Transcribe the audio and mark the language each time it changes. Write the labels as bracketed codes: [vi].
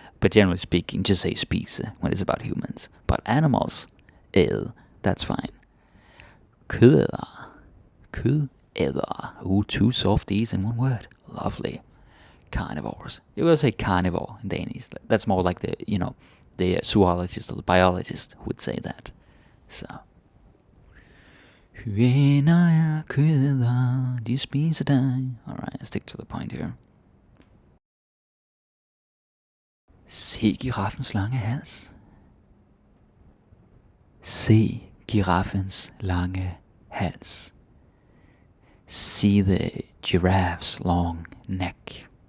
[en] But generally speaking, just say spise when it's about humans. But animals, æde, that's fine. Kødæder. Kødæder. Ooh, two soft E's in one word. Lovely. Carnivores. You will say carnivore in Danish. That's more like the zoologist or the biologist would say that. So. [da] Hyæner er kødæder, de spiser dig. [en] Alright, let's stick to the point here. [da] Se giraffens lange hals. Se giraffens lange hals. [en] See the giraffe's long neck.